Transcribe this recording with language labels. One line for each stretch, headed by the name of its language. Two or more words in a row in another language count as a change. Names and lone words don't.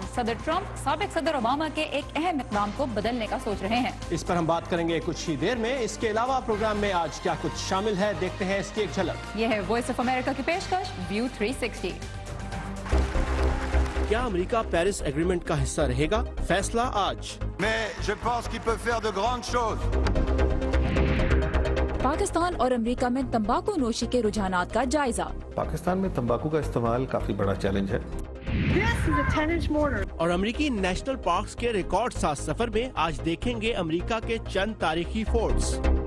Urdu: صدر ٹرمپ سابق صدر اوباما کے ایک اہم اقدام کو بدلنے کا سوچ رہے ہیں. اس پر ہم بات کریں گے کچھ ہی دیر میں۔ اس کے علاوہ پروگرام میں آج کیا کچھ شامل ہے، دیکھتے ہیں اس کی ایک جھلک. یہ ہے وائس آف امریکہ کی پیشکش ویو 360. کیا امریکہ پیرس ایگریمنٹ کا حصہ رہے گا? فیصلہ آج.
French: Mais je pense qu'il peut faire de grandes choses.
Urdu: پاکستان اور امریکہ میں تمباکو نوشی کے رجحانات کا جائزہ. پاکستان میں تمباکو کا استعمال کافی بڑا چیلنج ہے. اور امریکی
English: National Parks
Urdu: کے ریکارڈ ساتھ سفر میں آج دیکھیں گے امریکہ کے چند تاریخی فورٹس.